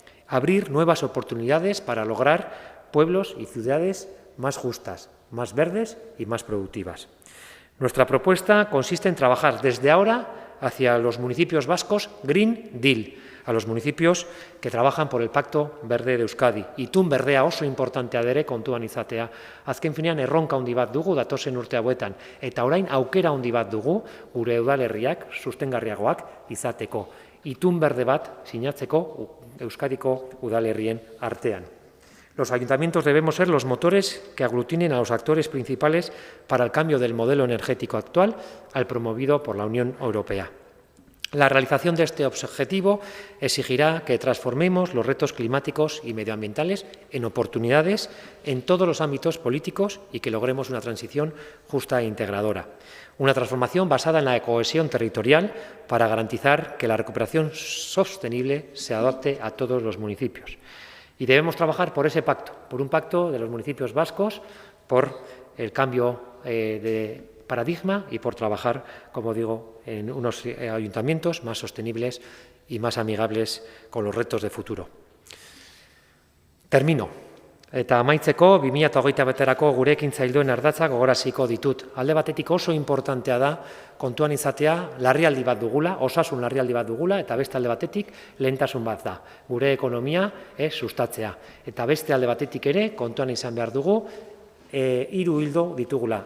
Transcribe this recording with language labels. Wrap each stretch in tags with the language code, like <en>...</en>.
<es>Abrir nuevas oportunidades para lograr pueblos y ciudades más justas, más verdes y más productivas. Nuestra propuesta consiste en trabajar desde ahora hacia los municipios vascos Green Deal, a los municipios que trabajan por el Pacto Verde de Euskadi.</es> <eu>Itun berdea oso importantea dere kontuan izatea. Azken finean erronka handi bat dugu datozen urte hauetan, eta orain aukera handi bat dugu gure udalerriak sustengarriagoak izateko. Itun berde bat sinatzeko Euskadiko udalerrien artean.</eu> <es>Los ayuntamientos debemos ser los motores que aglutinen a los actores principales para el cambio del modelo energético actual al promovido por la Unión Europea. La realización de este objetivo exigirá que transformemos los retos climáticos y medioambientales en oportunidades en todos los ámbitos políticos y que logremos una transición justa e integradora. Una transformación basada en la cohesión territorial para garantizar que la recuperación sostenible se adapte a todos los municipios. Y debemos trabajar por ese pacto, por un pacto de los municipios vascos, por el cambio de paradigma y por trabajar, como digo, en unos ayuntamientos más sostenibles y más amigables con los retos de futuro. Termino.</es> <eu>Eta amaitzeko, 2021erako gure ekintza ildoen ardatzak gogoraziko ditut. Alde batetik oso importantea da kontuan izatea larrialdi bat dugula, osasun larrialdi bat dugula, eta beste alde batetik lehentasun bat da. Gure ekonomia sustatzea. Eta beste alde batetik ere kontuan izan behar dugu, 3 ildo ditugula.</eu>